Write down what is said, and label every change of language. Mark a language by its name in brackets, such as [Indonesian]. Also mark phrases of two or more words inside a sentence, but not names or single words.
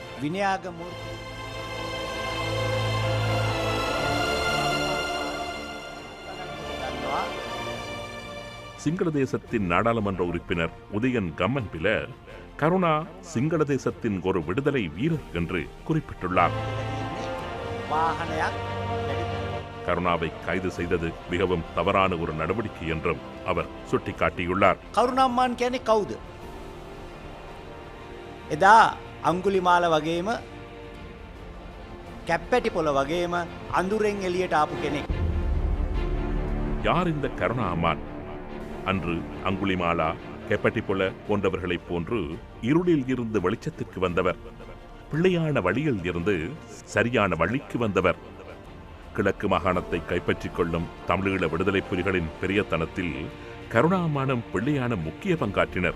[Tamil] சிங்கள தேசத்தின் நாடாளுமன்ற உறுப்பினர் உதயன் கம்மன்பில கருணா சிங்கள தேசத்தின் ஒரு விடுதலை வீரர் என்று குறிப்பிட்டுள்ளார். கருணாவை கைது செய்தது மிகவும் தவறான ஒரு நடவடிக்கை என்றும் அவர் சுட்டிக்காட்டியுள்ளார். [Sinhala] කරුණම්මාන් කියන්නේ කවුද? එදා අංගුලිමාල වගේම කැප්පැටි පොළ වගේම අඳුරෙන් එළියට ආපු කෙනෙක්. [Tamil] யார் இந்த கருணா அம்மான்? அன்று அங்குலிமாலா, கெப்பட்டிபொல போன்றவர்களைப் போன்று இருளில் இருந்து வெளிச்சத்திற்கு வந்தவர். பிள்ளையான வழியில் இருந்து சரியான வழிக்கு வந்தவர். கிழக்கு மாகாணத்தை கைப்பற்றிக் கொள்ளும் தமிழீழ விடுதலை புலிகளின் பெரியத்தனத்தில் கருணாமானும் பிள்ளையான முக்கிய பங்காற்றினர்.